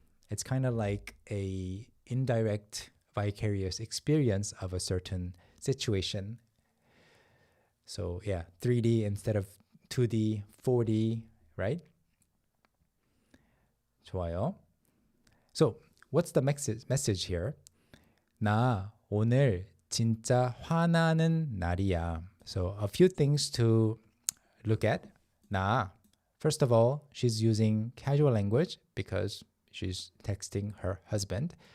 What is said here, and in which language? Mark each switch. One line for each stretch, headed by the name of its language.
English: It's kind of like a indirect, vicarious experience of a certain situation. So yeah, 3D instead of 2D, 4D, right?
Korean: 좋아요.
English: So, what's the message here?
Korean: 나 오늘 진짜 화나는 날이야.
English: So, a few things to look at. 나, first of all, she's using casual language because she's texting her husband.